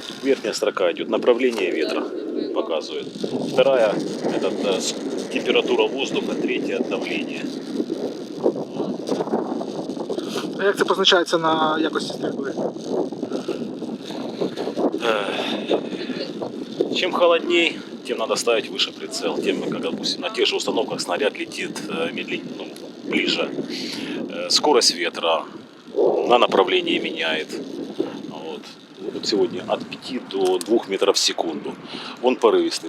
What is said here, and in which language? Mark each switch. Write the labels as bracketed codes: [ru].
[ru] Верхняя строка идет, направление ветра показывает. Вторая температура воздуха, третья давление. [uk] А як це позначається на якості стрільби? [ru] Чем холодней, тем надо ставить выше прицел. Тем, как, допустим, на тех же установках снаряд летит медленнее, ближе. Скорость ветра на направлении меняет. Вот сегодня от 5 до 2 метров в секунду. Он порывистый.